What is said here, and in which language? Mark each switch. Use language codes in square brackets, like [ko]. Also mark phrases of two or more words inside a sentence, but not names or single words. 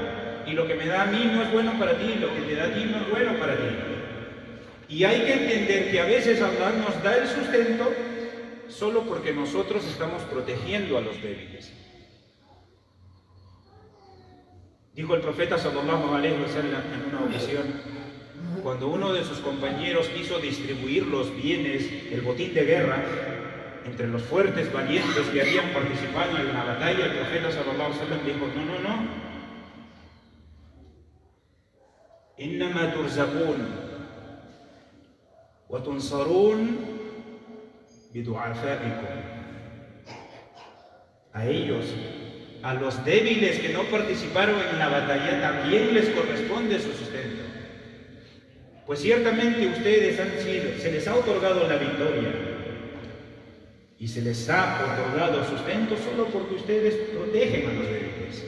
[es] Y lo que me da a mí no es bueno para ti, lo que te da a ti no es bueno para ti. Y hay que entender que a veces Allah nos da el sustento solo porque nosotros estamos protegiendo a los débiles. Dijo el profeta [ar] صلى الله عليه وسلم [es] en una ocasión, cuando uno de sus compañeros quiso distribuir los bienes, el botín de guerra, entre los fuertes valientes que habían participado en la batalla, el profeta [ar] صلى الله عليه وسلم [es] dijo, no, [ar] إنما ترزقون وتنصرون بضعفائكم. [es] A ellos, a los débiles que no participaron en la batalla, también les corresponde su sustento. Pues ciertamente ustedes se les ha otorgado la victoria y se les ha otorgado sustento solo porque ustedes protegen a los débiles.